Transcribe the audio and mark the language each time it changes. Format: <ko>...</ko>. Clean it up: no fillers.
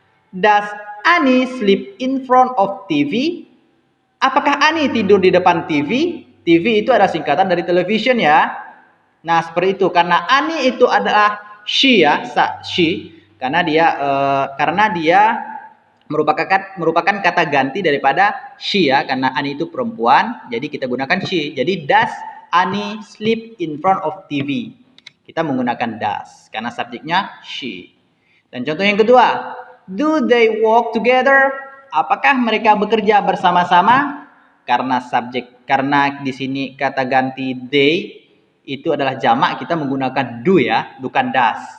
<en>Does Annie sleep in front of TV?</en> <id>Apakah Annie tidur di depan TV? TV itu adalah singkatan dari television ya. Nah, seperti itu. Karena Annie itu adalah she ya, she. Karena dia merupakan kata ganti daripada she ya. Karena Annie itu perempuan, jadi kita gunakan she.</id> <en>Jadi does Annie sleep in front of TV?</en> <id>Kita menggunakan does karena subjeknya she. Dan contoh yang kedua,</id> <en>do they work together?</en> <id>Apakah mereka bekerja bersama-sama? Karena di sini kata ganti they itu adalah jamak, kita menggunakan do ya, bukan does.</id>